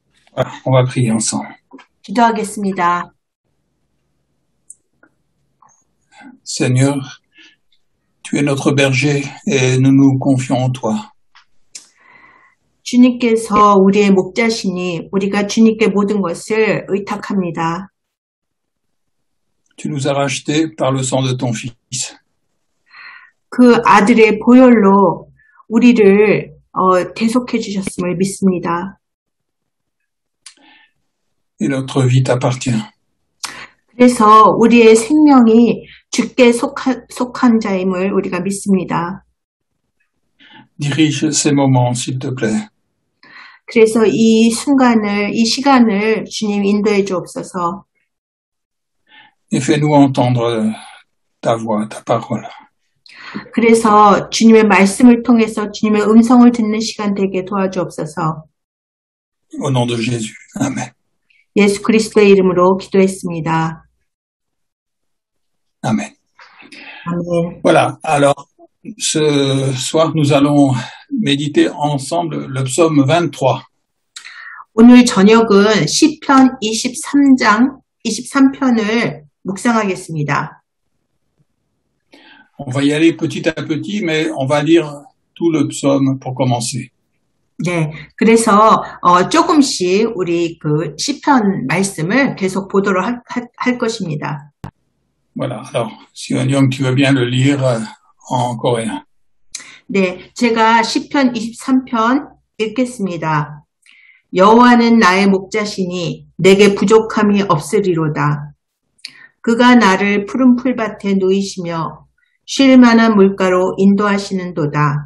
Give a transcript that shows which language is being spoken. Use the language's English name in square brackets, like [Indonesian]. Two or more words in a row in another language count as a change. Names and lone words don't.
[French] Voilà, on va prier ensemble. [Korean] 기도하겠습니다. [French] Seigneur, tu es notre berger et nous nous confions en toi. [Korean] 주님께서 우리의 목자시니 우리가 주님께 모든 것을 의탁합니다. [French] Tu nous as rachetés par le sang de ton Fils. [Korean] 그 아들의 보혈로 우리를 대속해 주셨음을 믿습니다. [French] Et notre vie t'appartient. [Korean] 그래서 우리의 생명이 주께 속한 자임을 우리가 믿습니다. [French] Dirige ces moments, s'il te plaît. [Korean] 그래서 이 시간을 주님 인도해 주옵소서. [French] Et fais-nous entendre ta voix, ta parole. [Korean] 그래서 주님의 말씀을 통해서 주님의 음성을 듣는 시간 되게 도와주옵소서. [French] Au nom de Jésus. Amen. [Korean] 예수 그리스도의 이름으로 기도했습니다. Amen. 아멘. [French] Voilà. Alors, ce soir, nous allons méditer ensemble le psaume 23. [Korean] 오늘 저녁은 시편 23편을 묵상하겠습니다. [French] On va y aller petit à petit, mais on va lire tout le psaume pour commencer. [Korean] 네, 그래서 조금씩 우리 그 시편 말씀을 계속 보도록 할 것입니다. [French] Voilà. Alors, si Young, tu veux bien le lire en coréen. [Korean] 네, 제가 시편 23편 읽겠습니다. 여호와는 나의 목자시니 내게 부족함이 없으리로다. 그가 나를 푸른 풀밭에 누이시며 쉴 만한 물가로 인도하시는도다.